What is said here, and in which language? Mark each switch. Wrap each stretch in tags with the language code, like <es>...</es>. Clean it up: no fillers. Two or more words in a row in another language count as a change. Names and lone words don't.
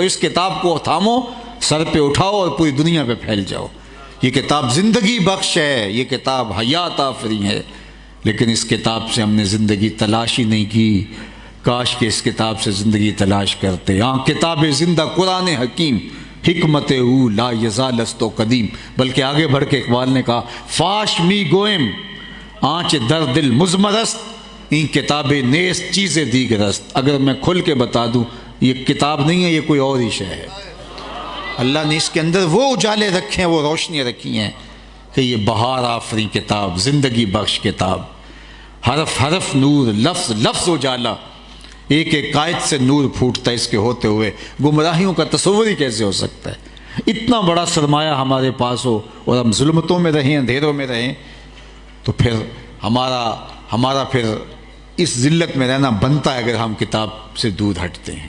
<ur>اس کتاب کو تھامو، سر پہ اٹھاؤ اور پوری دنیا پہ پھیل جاؤ۔ یہ کتاب زندگی بخش ہے، یہ کتاب حیات آفریں ہے، لیکن اس کتاب سے ہم نے زندگی تلاش ہی نہیں کی۔ کاش کہ اس کتاب سے زندگی تلاش کرتے۔</ur> <fa>ہاں کتاب زندہ قرآن حکیم، حکمت او لا یزال است و قدیم،</fa> <ur>بلکہ آگے بڑھ کے اقبال نے کہا</ur> <fa>فاش می گوئم آنچ در دل مزمر است این کتاب نیست چیزیں دیگر است.</fa> <ur>اگر میں کھل کے بتا دوں یہ کتاب نہیں ہے، یہ کوئی اور ہی شے ہے. اللہ نے اس کے اندر وہ اجالے رکھے ہیں، وہ روشنیاں رکھی ہیں کہ یہ بہار آفری کتاب، زندگی بخش کتاب، حرف حرف نور، لفظ لفظ اجالا، ایک ایک قائد سے نور پھوٹتا ہے اس کے ہوتے ہوئے. گمراہیوں کا تصور ہی کیسے ہو سکتا ہے؟ اتنا بڑا سرمایہ ہمارے پاس ہو اور ہم ظلمتوں میں رہیں، اندھیروں میں رہیں، تو پھر ہمارا پھر اس ذلت میں رہنا بنتا ہے اگر ہم کتاب سے دور ہٹتے ہیں.</ur>